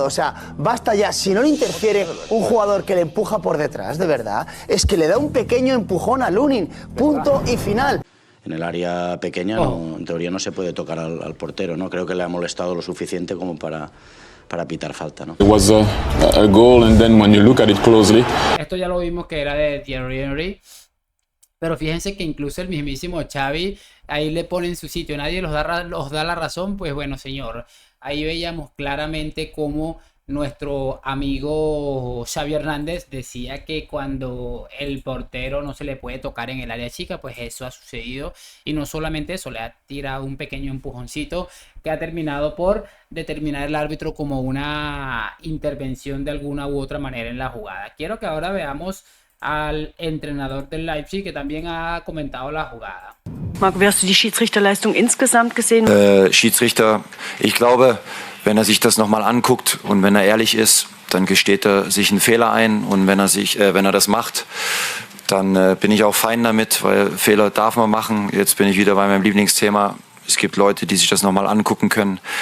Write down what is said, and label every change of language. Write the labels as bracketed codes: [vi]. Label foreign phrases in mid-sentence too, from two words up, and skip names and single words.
[es] O sea, basta ya. Si no le interfiere un jugador que le empuja por detrás, de verdad, es que le da un pequeño empujón a Lunin. Punto y final. En el área pequeña, no, en teoría, no se puede tocar al portero, ¿no? Creo que le ha molestado lo suficiente como para pitar falta, ¿no? [en] It was a goal, and then when you look at it closely. [es] Esto ya lo vimos que era de Thierry Henry, pero fíjense que incluso el mismísimo Xavi ahí le pone en su sitio, nadie los da la razón. Pues bueno, señor, ahí veíamos claramente cómo nuestro amigo Xavi Hernández decía que cuando el portero no se le puede tocar en el área chica, pues eso ha sucedido, y no solamente eso, le ha tirado un pequeño empujoncito que ha terminado por determinar el árbitro como una intervención de alguna u otra manera en la jugada. Quiero que ahora veamos al entrenador del Leipzig, que también ha comentado la jugada. [de] Marco, wie hast du die Schiedsrichterleistung insgesamt gesehen? Schiedsrichter, ich glaube, wenn er sich das nochmal anguckt und wenn er ehrlich ist, dann gesteht er sich einen Fehler ein, und wenn er das macht, dann bin ich auch fein damit, weil Fehler darf man machen. Jetzt bin ich wieder bei meinem Lieblingsthema. Es gibt Leute, die sich das nochmal angucken können.